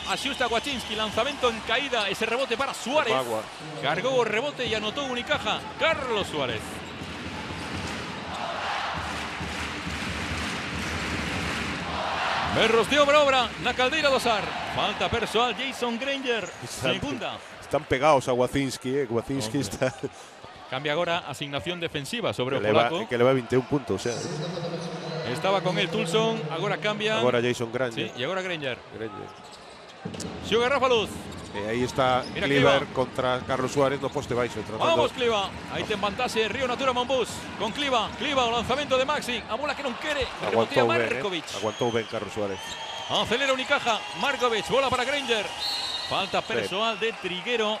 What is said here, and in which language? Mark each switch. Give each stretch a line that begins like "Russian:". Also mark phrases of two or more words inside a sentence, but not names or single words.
Spanish: Asusta Wachinski. Lanzamiento en caída. Ese rebote para Suárez.
Galician: Cargó o rebote y anotó Unicaja. Carlos Suárez. Berros de obra na caldeira do Sar. Falta personal Jason Granger. Segunda. Están pegados a Wachinski. Wachinski está...
Spanish: Cambia ahora asignación defensiva sobre o que polaco. le va 21 puntos. Estaba con él Toulson, ahora cambia. Ahora Jason Granger. Sí, y ahora Granger. Xuga Rafa Luz.
Galician: Ahí está Cleaver contra Carlos Suárez no poste baixo. Vamos Cliva. Aí ten vantaxe Río Natura Monbus. Con Cliva. Cliva o lanzamento de Maxi. A bola que non quere. Rebotea Markovic. Aguantou ben Carlos Suárez. Acelera Unicaja. Markovic. Bola para Granger. Falta personal de Triguero.